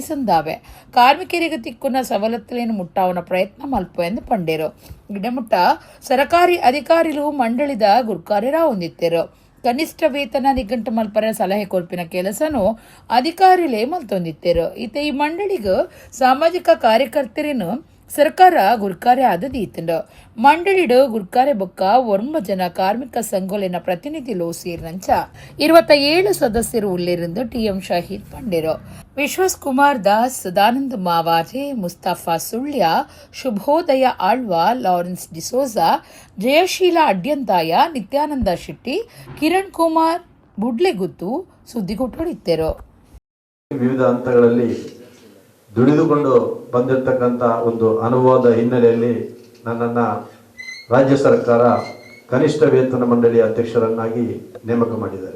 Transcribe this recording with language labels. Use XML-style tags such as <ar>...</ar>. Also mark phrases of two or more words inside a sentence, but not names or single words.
<tcy>ಸಂದಾವೆ ಕಾರ್ಮಿಕರಿಗೆ ತಿಕ್ಕುನ ಸವಲತ್ತುಲೇನು ಮುಟ್ಟಾವನ ಪ್ರಯತ್ನ ಮಲ್ಪ ಎಂದು ಪಂಡೇರು ಗಿಡಮುಟ್ಟ ಸರಕಾರಿ ಅಧಿಕಾರಿಗಳು ಮಂಡಳಿದ ಗುರುಕಾರ್ಯರ ಹೊಂದಿತ್ತೇರು ಕನಿಷ್ಠ ವೇತನ ನಿಘಂಟು ಮಲ್ಪರ ಸಲಹೆ ಕೊರ್ಪಿನ ಕೆಲಸನು ಅಧಿಕಾರಿಲೇ ಮಲ್ತೊಂದಿತ್ತೇರು ಇತ್ತೆ ಈ ಮಂಡಳಿಗ ಸಾಮಾಜಿಕ ಕಾರ್ಯಕರ್ತರೇನು ಸರ್ಕಾರ ಗುರುಕಾರ್ಯ ಆದದೀತಂಡ ಮಂಡಳಿಡು ಗುರುಕಾರ್ಯ ಬೊಕ್ಕ 9 ಜನ ಕಾರ್ಮಿಕ ಸಂಘೋಲಿನ ಪ್ರತಿನಿಧಿಲು ಸೇರಿನಂಚ 27 ಸದಸ್ಯರು ಉಲ್ಲೇರೆಂದು ಟಿಎಂ ಶಾಹೀದ್ ಪಂಡೇರು. ವಿಶ್ವಾಸ್ ಕುಮಾರ್ ದಾಸ್, ಸದಾನಂದ ಮಾವಾಜೆ, ಮುಸ್ತಫಾ ಸುಳ್ಯ, ಶುಭೋದಯ ಆಳ್ವ, ಲಾರೆನ್ಸ್ ಡಿಸೋಜಾ, ಜಯಶೀಲ ಅಡ್ಯಂತಾಯ, ನಿತ್ಯಾನಂದ ಶೆಟ್ಟಿ, ಕಿರಣ್ ಕುಮಾರ್ ಬುಡ್ಲೆಗುತ್ತು ಸುದ್ದಿಗೊಟ್ಟೊಡಿತ್ತೇರು.</tcy> <kn>ವಿವಿಧ ಹಂತಗಳಲ್ಲಿ ದುಡಿದುಕೊಂಡು ಬಂದಿರತಕ್ಕಂಥ ಒಂದು ಅನುಭವದ ಹಿನ್ನೆಲೆಯಲ್ಲಿ ನನ್ನನ್ನು ರಾಜ್ಯ ಸರ್ಕಾರ ಕನಿಷ್ಠ ವೇತನ ಮಂಡಳಿಯ ಅಧ್ಯಕ್ಷರನ್ನಾಗಿ ನೇಮಕ ಮಾಡಿದ್ದಾರೆ.</kn>